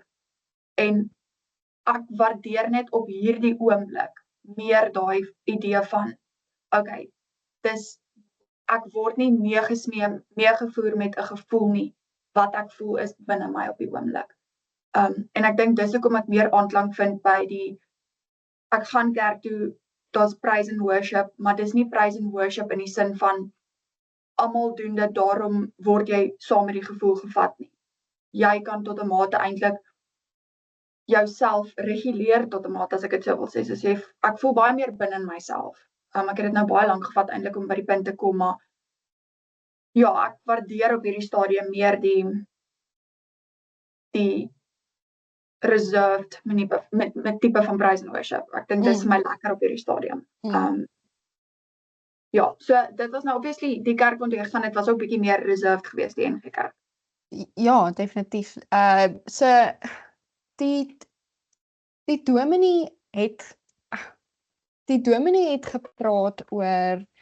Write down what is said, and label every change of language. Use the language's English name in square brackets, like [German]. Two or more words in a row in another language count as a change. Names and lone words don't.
[Afrikaans] En ek waardeer net op hierdie oomblik meer daai idee van, okay, ek word nie meegevoer met 'n gevoel nie, wat ek voel is binne my op die oomblik. En ek dink dis hoekom ek meer aanklank vind by ek gaan kerk toe, daar's [English] praise and worship, [Afrikaans] maar dis nie [English] praise and worship [Afrikaans] in die sin van almal doen dit, daarom word jy saam met die gevoel gevat nie. Jy kan tot 'n mate eintlik jouself reguleer tot 'n mate, as ek dit sou wil sê. Soos ek voel baie meer binne in myself. Ek het dit nou baie lank gevat eintlik om by die punt te kom, maar ja, ek waardeer op hierdie stadium meer die reserved met tipe van [English] praise and worship. [Afrikaans] Ek dink dis vir my lekker op hierdie stadium. Ja, so dit was nou obviously die kerk wat ek gaan, dit was ook bietjie meer reserved geweest, die NG Kerk. Ja, definitief. So die dominee het gepraat oor